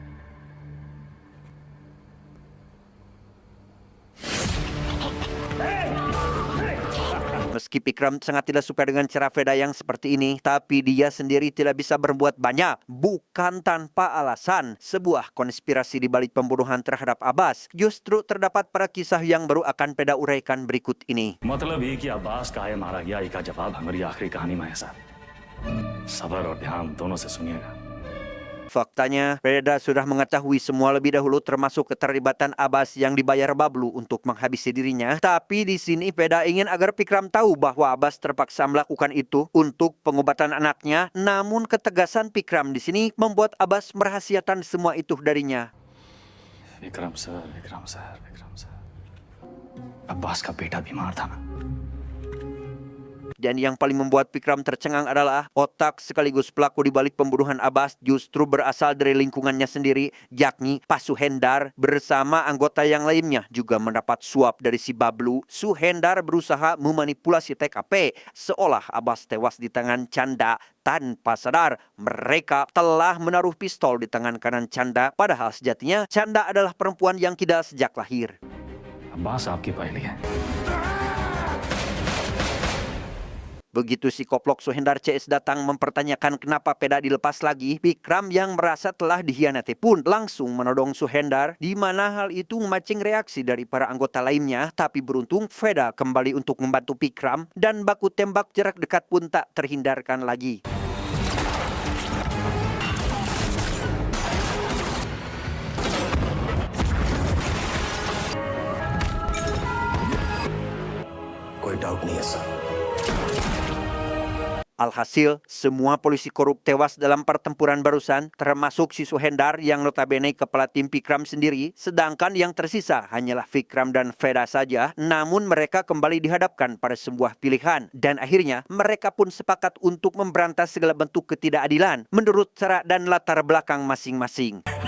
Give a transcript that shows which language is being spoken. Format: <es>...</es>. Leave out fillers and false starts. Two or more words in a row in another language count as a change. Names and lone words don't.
<id>Meski Vikram sangat tidak suka dengan cara Veda yang seperti ini, tapi dia sendiri tidak bisa berbuat banyak. Bukan tanpa alasan, sebuah konspirasi di balik pembunuhan terhadap Abbas justru terdapat pada kisah yang baru akan Veda uraikan berikut ini.</id> <hi>मतलब ये कि अब्बास काहे मारा गया इसका जवाब हमारी आखिरी कहानी में है सर। सबर और ध्यान दोनों से सुनिएगा।</hi> <id>Faktanya, Veda sudah mengetahui semua lebih dahulu termasuk keterlibatan Abbas yang dibayar Bablu untuk menghabisi dirinya. Tapi di sini Veda ingin agar Vikram tahu bahwa Abbas terpaksa melakukan itu untuk pengobatan anaknya. Namun ketegasan Vikram di sini membuat Abbas merahasiakan semua itu darinya.</id> <hi>विक्रम सर अब्बास का बेटा बीमार था ना।</hi> <id>Dan yang paling membuat Vikram tercengang adalah otak sekaligus pelaku di balik pembunuhan Abbas justru berasal dari lingkungannya sendiri, yakni Pak Suhendar bersama anggota yang lainnya juga mendapat suap dari si Bablu. Suhendar berusaha memanipulasi TKP seolah Abbas tewas di tangan Canda. Tanpa sadar, mereka telah menaruh pistol di tangan kanan Canda, padahal sejatinya Canda adalah perempuan yang kidal sejak lahir.</id> <hi>अब्बास आपकी पहली है।</hi> <id>Begitu si koplok Suhendar CS datang mempertanyakan kenapa Veda dilepas lagi, Vikram yang merasa telah dihianati pun langsung menodong Suhendar, di mana hal itu memancing reaksi dari para anggota lainnya. Tapi beruntung Veda kembali untuk membantu Vikram dan baku tembak jarak dekat pun tak terhindarkan lagi.</id> <hi>कोई डाउट नहीं है सर।</hi> <id>Alhasil, semua polisi korup tewas dalam pertempuran barusan, termasuk si Suhendar yang notabene kepala tim Vikram sendiri, sedangkan yang tersisa hanyalah Vikram dan Veda saja. Namun mereka kembali dihadapkan pada sebuah pilihan, dan akhirnya mereka pun sepakat untuk memberantas segala bentuk ketidakadilan menurut cara dan latar belakang masing-masing.</id>